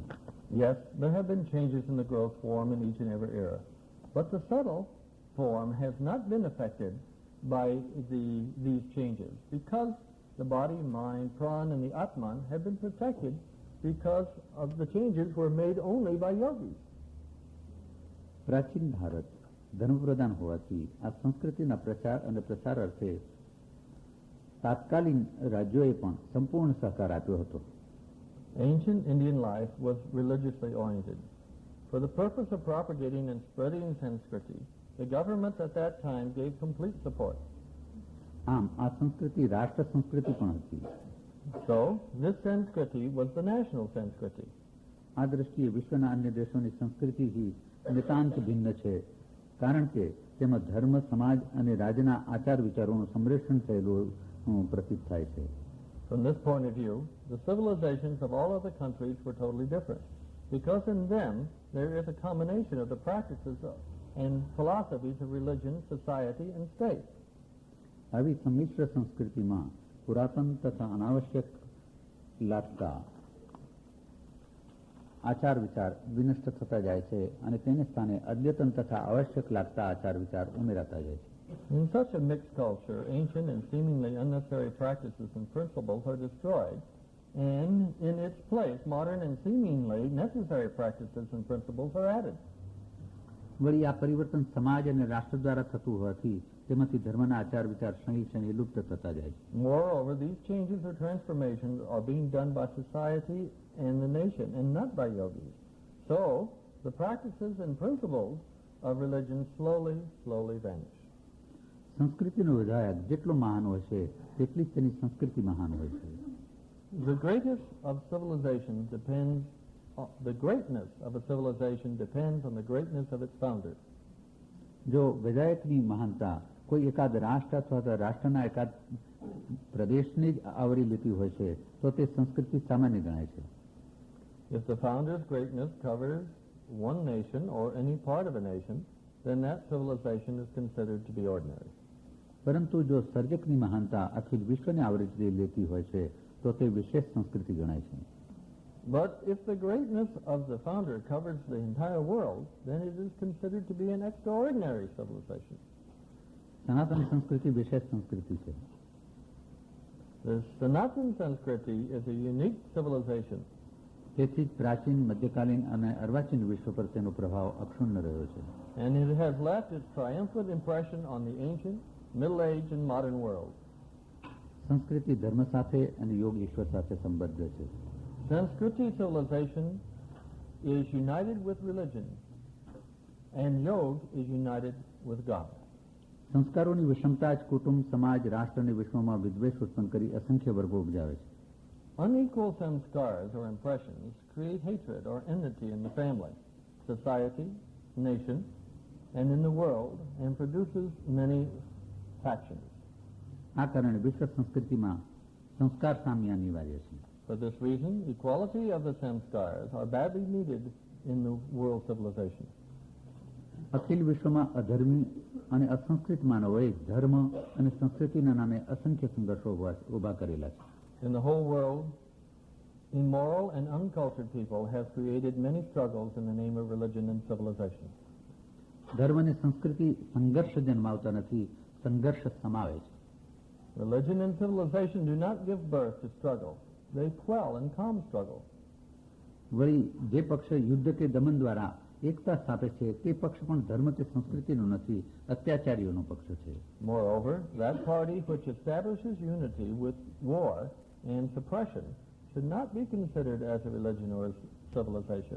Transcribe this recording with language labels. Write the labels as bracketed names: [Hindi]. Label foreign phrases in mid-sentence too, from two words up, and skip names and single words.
[English] Yes, there have been changes in the growth form in each and every era, but the subtle form has not been affected by these changes because the body, mind, prana, and the atman have been protected because of the changes were made only by yogis. [Gujarati] પ્રાચીન ભારત ધર્મપ્રધાન હોવાથી આ સંસ્કૃતિના પ્રચાર અને પ્રસાર અર્થે તાત્કાલિન રાજ્યોએ પણ સંપૂર્ણ સહકાર આપ્યો હતો. [English] Ancient Indian life was religiously oriented. For the purpose of propagating and spreading Sanskriti, the government at that time gave complete support. [Gujarati] આમ આ સંસ્કૃતિ રાષ્ટ્ર સંસ્કૃતિ પણ હતી. [English] So, this Sanskriti was the national Sanskriti. [Gujarati] આ દ્રષ્ટિએ વિશ્વના અન્ય દેશોની સંસ્કૃતિથી નિતાંત ભિન્ન છે, કારણ કે તેમાં ધર્મ, સમાજ અને રાજ્યના આચાર વિચારોનું સંરક્ષણ થયેલું પ્રતીત થાય છે. [English] From this point of view, the civilizations of all other countries were totally different, because in them there is a combination of the practices and philosophies of religion, society, and state. [Gujarati] આવી સંમિશ્ર સંસ્કૃતિમાં પુરાતન તથા અનાવશ્યક લાગતા આચાર વિચાર વિનષ્ટ થતા જાય છે અને તેને સ્થાને અદ્યતન તથા આવશ્યક લાગતા આચાર વિચાર ઉમેરાતા જાય છે. [English] In such a mixed culture, ancient and seemingly unnecessary practices and principles are destroyed, and in its place, modern and seemingly necessary practices and principles are added. [Gujarati] વળી આ પરિવર્તન સમાજ અને રાષ્ટ્ર દ્વારા થતું હોવાથી તેમાંથી ધર્મના આચાર વિચાર ક્ષણે ક્ષણે લુપ્ત થતા જાય છે. [English] Moreover, these changes or transformations are being done by society and the nation and not by yogis. So, the practices and principles of religion slowly vanish. [Gujarati] સંસ્કૃતિનો વિધાયક જેટલો મહાન હોય છે તેટલી જ તેની સંસ્કૃતિ મહાન હોય છે. [English] The greatness of civilization depends on the greatness of its founder. [Gujarati] જો વિધાયકની મહાનતા કોઈ એકાદ રાષ્ટ્ર અથવા તો રાષ્ટ્રના એકાદ પ્રદેશને જ આવરી લેતી હોય છે તો તે સંસ્કૃતિ સામાન્ય ગણાય છે. [English] If the founder's greatness covers one nation or any part of a nation, then that civilization is considered to be ordinary. [Gujarati] પરંતુ જો સર્જકની મહાનતા આખી વિશ્વને આવરી લેતી હોય છે તો તે વિશેષ સંસ્કૃતિ ગણાય છે. [English] But if the greatness of the founder covers the entire world, then it is considered to be an extraordinary civilization. [Gujarati] સનાતન સંસ્કૃતિ વિશેષ સંસ્કૃતિ છે. [English] The Sanatan Sanskriti is a unique civilization. [Gujarati] તેથી જ પ્રાચીન મધ્યકાલીન અને અર્વાચીન વિશ્વ પર તેનો પ્રભાવ અક્ષુણ્ણ રહ્યો છે. [English] And it has left its triumphant impression on the ancient, middle age and modern world. [Gujarati] સંસ્કૃતિ ધર્મ સાથે અને યોગ ઈશ્વર સાથે સંબદ્ધ છે. [English] Sanskriti civilization is united with religion and yoga is united with God. [Gujarati] સંસ્કારોની વિષમતા જ કુટુંબ સમાજ રાષ્ટ્ર અને વિશ્વમાં વિદ્વેષ ઉત્પન્ન કરી અસંખ્ય વર્ગો ઉપજાવે છે. [English] Unequal samskars or impressions create hatred or enmity in the family, society, nation, and in the world, and produces many factions. [Gujarati] આ કારણે વિશ્વ સંસ્કૃતિમાં સંસ્કાર સામ્ય અનિવાર્ય છે. [English] For this reason, equality of the samskars are badly needed in the world civilization. [Gujarati] અખિલ વિશ્વમાં અધર્મી અને અસંસ્કૃત માનવોએ ધર્મ અને સંસ્કૃતિના નામે અસંખ્ય સંઘર્ષો ઉભા કરેલા છે. [English] In the whole world, immoral and uncultured people have created many struggles in the name of religion and civilization. [Gujarati] ધર્મ અને સંસ્કૃતિ સંઘર્ષ જન્માવતા નથી, સંઘર્ષ સમાવે છે. [English] Religion and civilization do not give birth to struggle. They quell and calm struggle. [Gujarati] વળી જે પક્ષ યુદ્ધ કે દમન દ્વારા એકતા સ્થાપે છે તે પક્ષ પણ ધર્મ કે સંસ્કૃતિનો નથી, અત્યાચારીઓનો પક્ષ છે. [English] Moreover, that party which establishes unity with war and suppression should not be considered as a religion or a civilization.